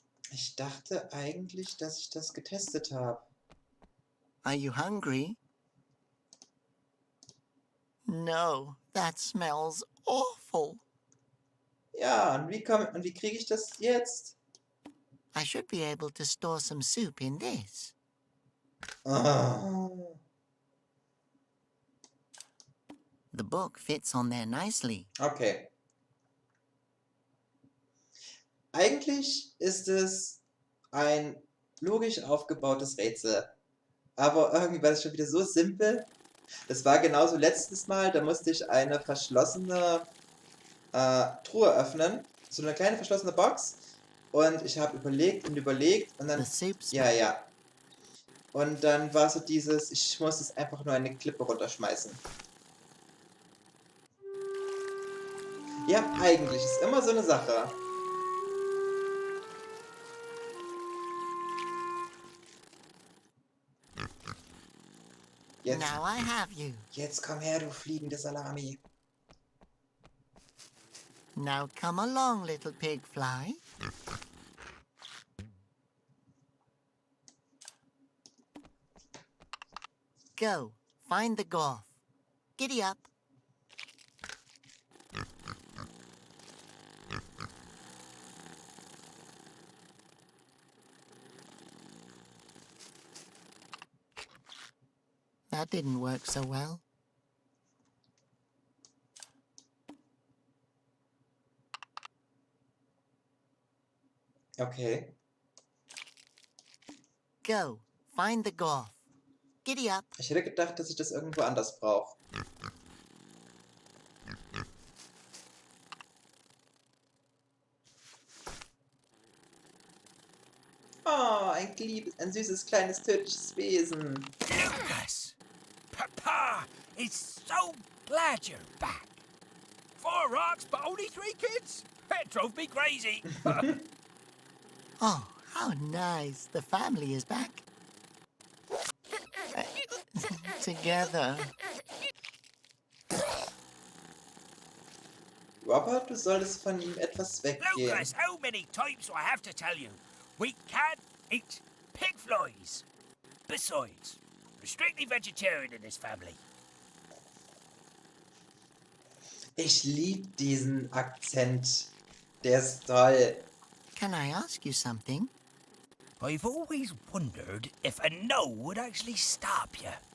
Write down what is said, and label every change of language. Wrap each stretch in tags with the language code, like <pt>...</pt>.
<de>Ich dachte eigentlich, dass ich das getestet habe.</de> <en>Are you hungry? No, that smells awful.</en> <de>Ja, und wie kriege ich das jetzt?</de> <en>I should be able to store some soup in this. Ah. The book fits on there nicely. Okay.</en> <de>Eigentlich ist es ein logisch aufgebautes Rätsel. Aber irgendwie war das schon wieder so simpel. Das war genauso letztes Mal, da musste ich eine verschlossene Truhe öffnen. So eine kleine verschlossene Box. Und ich habe überlegt und dann... Ja. Und dann war so dieses, ich muss es einfach nur eine Klippe runterschmeißen. Ja, eigentlich ist immer so eine Sache.</de> <en>Now I have you.</en> <de>Jetzt komm her, du fliegende Salami.</de> <en>Now come along, little pig fly. Go, find the Gorf. Giddy up. That didn't work so well. Okay. Go, find the Gorf. Giddy up.</en> <de>Ich hätte gedacht, dass ich das irgendwo anders brauche. Oh, ein süßes, kleines, tödliches Wesen.</de> <en>Lucas! Papa is so glad you're back. 4 rocks, but only 3 kids? It drove me crazy. Oh, How nice. The family is back. Together.</en> <de>Robert, du solltest von ihm etwas weggehen.</de> <en>Lucas, how many times do I have to tell you? We can't eat pig flies. Besides, we're strictly vegetarian in this family.</en> <de>Ich liebe diesen Akzent. Der ist toll.</de> <en>Can I ask you something? I've always wondered if a no would actually stop you.</en>